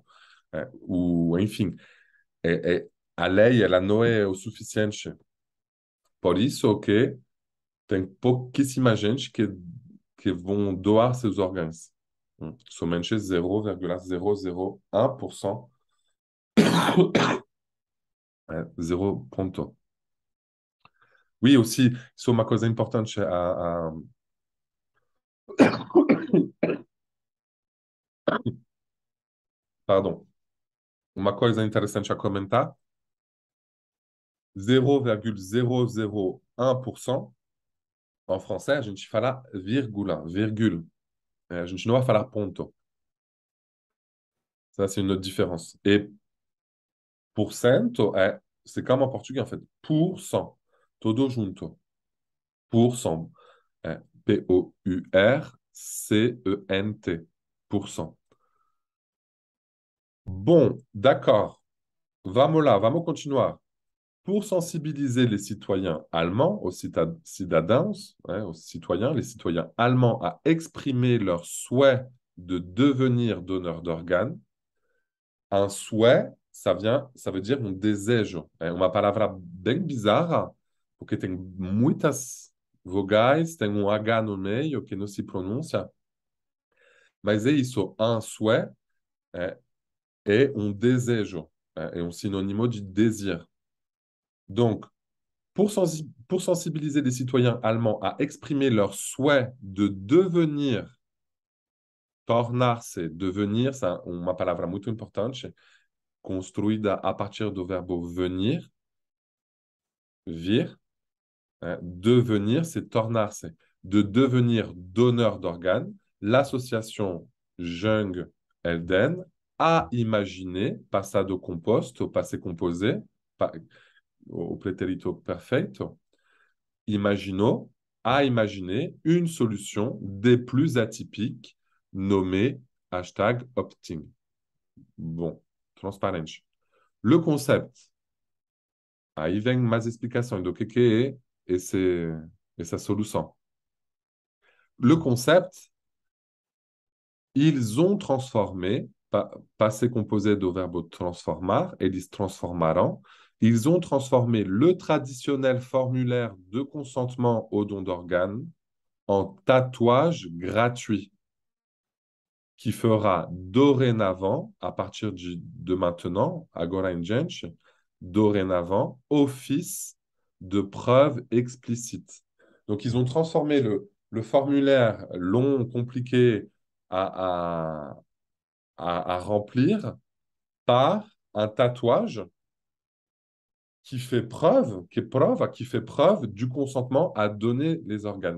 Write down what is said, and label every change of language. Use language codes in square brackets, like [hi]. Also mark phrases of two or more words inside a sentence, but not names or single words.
[pt] Enfim, a lei ela não é o suficiente. Por isso que tem pouquíssima gente que vão doar seus órgãos. Somente 0,001%. 0 ponto. [fr] Oui, aussi, [pt] isso é uma coisa importante. Pardon. Uma coisa interessante a comentar: 0,001%. [fr] En français, [pt] a gente fala vírgula, virgule. A gente não vai falar ponto. [fr] Ça, c'est une autre différence. Et porcento, c'est comme en portugais, en fait. Pour cent. [pt] Todo junto. [fr] Pour cent. P-O-U-R-C-E-N-T. Pour cent. Bon, d'accord. [pt] Vamos lá, vamos continuar. [fr] pour sensibiliser les citoyens allemands, aux citadins, aux citoyens, les citoyens allemands à exprimer leur souhait de devenir donneur d'organes. Un souhait, ça veut dire [pt] um desejo. É uma palavra bem bizarra, porque tem muitas vogais, tem um H no meio que não se pronuncia. Mas é isso, [fr] un souhait [pt] é um desejo, é um sinônimo de désir. [fr] Donc, pour sensibiliser les citoyens allemands à exprimer leur souhait de devenir, tornar-se, devenir, c'est [pt] uma palavra muito importante, construída a partir do verbo [fr] venir, vir. Devenir, c'est tornar-se. De devenir donneur d'organes, l'association Jung Elden a imaginé, [pt] passado composto, [fr] au passé composé, au [pt] pretérito perfeito, [fr] imaginó, a imaginé une solution des plus atypiques nommée #opting. Bon, transparente. Le concept. [pt] Aí vem mais explicações do que é essa solução. [fr] Le concept, ils ont transformé, passé composé [pt] do verbo transformar, eles transformaram, [fr] ils ont transformé le traditionnel formulaire de consentement au don d'organes en tatouage gratuit qui fera dorénavant, à partir de maintenant, [pt] agora em diante, [fr] dorénavant, office de preuve explicite. Donc, ils ont transformé le formulaire long, compliqué à remplir par un tatouage qui fait preuve, qui fait preuve du consentement à donner les organes.